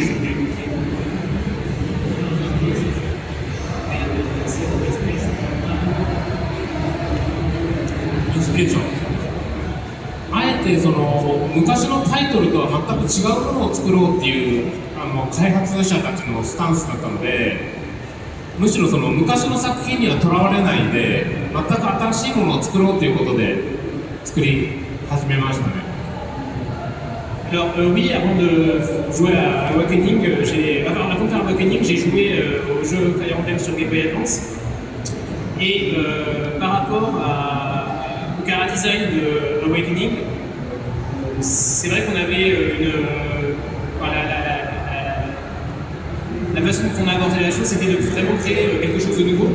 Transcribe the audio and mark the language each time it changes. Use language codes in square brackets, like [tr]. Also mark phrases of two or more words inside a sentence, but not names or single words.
[ja] インスピレーション、あえてその昔のタイトルとは全く違うものを作ろうっていう開発者たちのスタンスだったので、むしろその昔の作品にはとらわれないで全く新しいものを作ろうということで作り始めましたね。 [fr] Alors oui, avant de jouer à Awakening, avant de faire Awakening, j'ai joué au jeu Fire Emblem sur Game Boy Advance. Et par rapport au chara design de Awakening, c'est vrai qu'on avait la façon dont on a abordé la chose, c'était de vraiment créer quelque chose de nouveau.